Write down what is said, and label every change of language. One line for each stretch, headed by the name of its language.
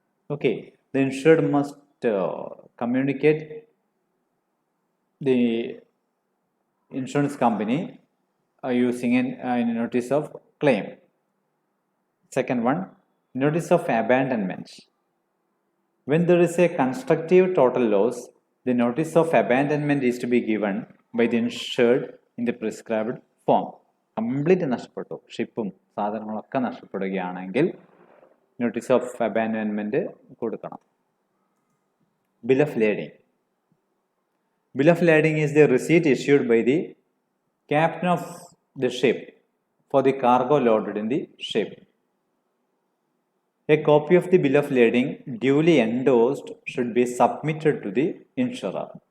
English: Okay, the insured must communicate the insurance company using a notice of claim. Second one, notice of abandonment. When there is a constructive total loss, the notice of abandonment is to be given by the insured in the prescribed form.
Malayalam: Complete നഷ്ടപ്പെട്ടു, ഷിപ്പും സാധനങ്ങളൊക്കെ നഷ്ടപ്പെടുകയാണെങ്കിൽ notice of abandonment കൊടുക്കണം.
English: Bill of lading. Bill of lading is the receipt issued by the captain of the ship for the cargo loaded in the ship. A copy of the bill of lading duly endorsed should be submitted to the insurer.